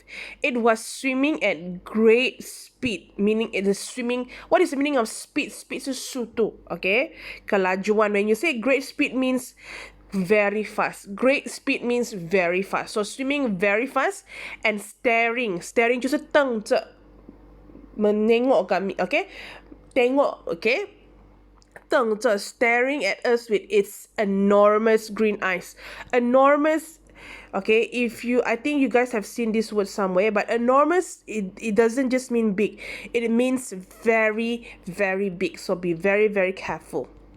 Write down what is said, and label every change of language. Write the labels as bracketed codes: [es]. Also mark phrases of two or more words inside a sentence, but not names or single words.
[en] It was swimming at great speed, meaning it is swimming. What is the meaning of speed? Speed is sutu, okay? Kelajuan. When you say great speed means very fast. Great speed means very fast. So swimming very fast and staring. [zh] Staring 就是瞪着 [ms] menengok kami, [zh] okay? [en] Tengok, okay? Staring at us with its enormous green eyes. Enormous, okay, I think you guys have seen this word somewhere, but enormous, it doesn't just mean big. It means very, very big. So be very, very careful.